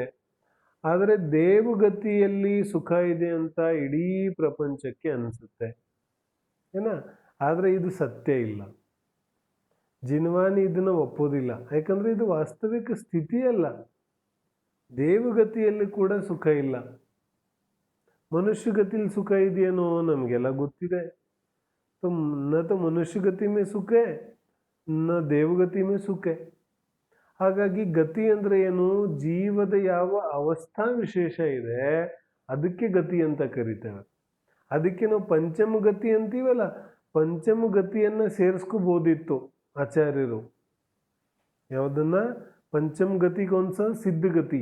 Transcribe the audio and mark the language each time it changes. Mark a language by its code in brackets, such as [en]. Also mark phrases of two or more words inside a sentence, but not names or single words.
[kn] ಆದರೆ ದೇವಗತಿಯಲ್ಲಿ ಸುಖ ಇದೆ ಅಂತ ಇಡೀ ಪ್ರಪಂಚಕ್ಕೆ ಅನಿಸುತ್ತೆ ಏನ. ಆದರೆ ಇದು ಸತ್ಯ ಇಲ್ಲ. ಜಿನ್ವಾನಿ ಇದನ್ನ ಒಪ್ಪೋದಿಲ್ಲ. ಯಾಕಂದ್ರೆ ಇದು ವಾಸ್ತವಿಕ ಸ್ಥಿತಿ ಅಲ್ಲ. ದೇವಗತಿಯಲ್ಲಿ ಕೂಡ ಸುಖ ಇಲ್ಲ. ಮನುಷ್ಯಗತಿಲಿ ಸುಖ ಇದೆಯೇನೋ ನಮಗೆಲ್ಲ ಗೊತ್ತಿದೆ. [hi] न तो मनुष्य गति में सुख है न ದೇವಗತಿ में ಸುಖ है. [kn] ಹಾಗಾಗಿ ಗತಿ ಅಂದ್ರೆ ಏನು? ಜೀವದ ಯಾವ ಅವಸ್ಥಾ ವಿಶೇಷ ಇದೆ ಅದಕ್ಕೆ ಗತಿ ಅಂತ ಕರಿತೇವೆ. ಅದಕ್ಕೆ ನಾವು ಪಂಚಮ ಗತಿ ಅಂತೀವಲ್ಲ, ಪಂಚಮ ಗತಿಯನ್ನ ಸೇರಿಸ್ಕೋಬಹುದಿತ್ತು ಆಚಾರ್ಯರು. ಯಾವುದನ್ನ? ಪಂಚಮ ಗತಿ ಕೌನ್ಸ? ಸಿದ್ಧಗತಿ.